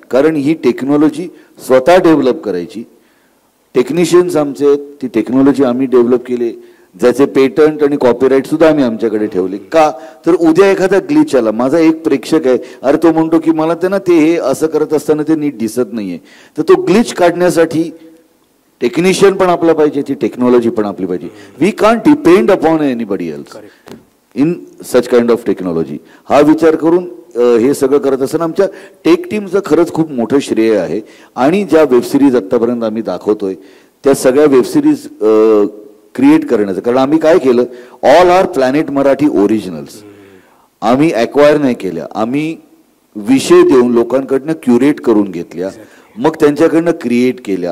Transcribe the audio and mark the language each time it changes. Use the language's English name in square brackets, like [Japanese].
[Marathi] कारण ही टेक्नॉलॉजी स्वतः डेव्हलप करायची. टेक्निशियन्स आमचे ती टेक्नॉलॉजी आम्ही डेव्हलप केली, ज्याचे पेटंट आणि कॉपीराईट सुद्धा आम्ही आमच्याकडे ठेवले. का तर उद्या एखादा ग्लिच आला, माझा एक प्रेक्षक आहे, अरे तो म्हणतो की मला ते ना ते हे असं करत असताना ते नीट दिसत नाहीये, तर तो ग्लिच काढण्यासाठी टेक्निशियन पण आपला पाहिजे, ती टेक्नॉलॉजी पण आपली पाहिजे. [English] We can't depend upon anybody else in such kind of technology. [Marathi] हा विचार करून हे सगळं करत असताना आमच्या टेक टीमचं खरंच खूप मोठं श्रेय आहे. आणि ज्या वेबसिरीज आत्तापर्यंत आम्ही दाखवतोय त्या सगळ्या वेबसिरीज क्रिएट करण्याचं, कारण आम्ही काय केलं, [English] All are planet Marathi originals. [Marathi] आम्ही ॲक्वायर नाही केल्या, आम्ही विषय देऊन लोकांकडनं क्युरेट करून घेतल्या, मग त्यांच्याकडनं क्रिएट केल्या.